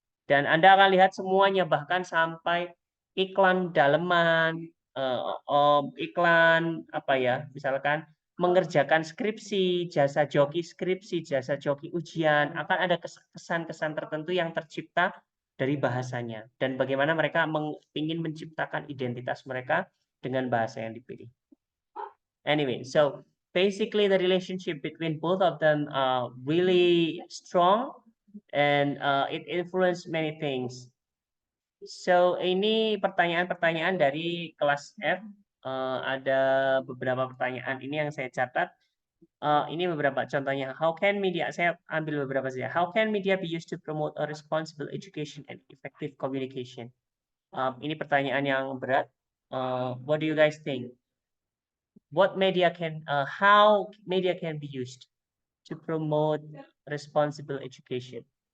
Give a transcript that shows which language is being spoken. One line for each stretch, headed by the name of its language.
Indonesian: Dan Anda akan lihat semuanya, bahkan sampai iklan daleman, iklan apa ya, misalkan mengerjakan skripsi, jasa joki skripsi, jasa joki ujian, akan ada kesan-kesan tertentu yang tercipta dari bahasanya dan bagaimana mereka ingin menciptakan identitas mereka dengan bahasa yang dipilih.
English: Anyway, so basically the relationship between both of them are really strong and it influence many things.
Indonesian: So ini pertanyaan-pertanyaan dari kelas F. Ada beberapa pertanyaan ini yang saya catat. Ini beberapa contohnya.
English: How can media?
Indonesian: Saya ambil beberapa saja.
English: How can media be used to promote a responsible education and effective communication?
Indonesian: Ini pertanyaan yang berat.
English: What do you guys think? What media can? How media can be used to promote responsible education?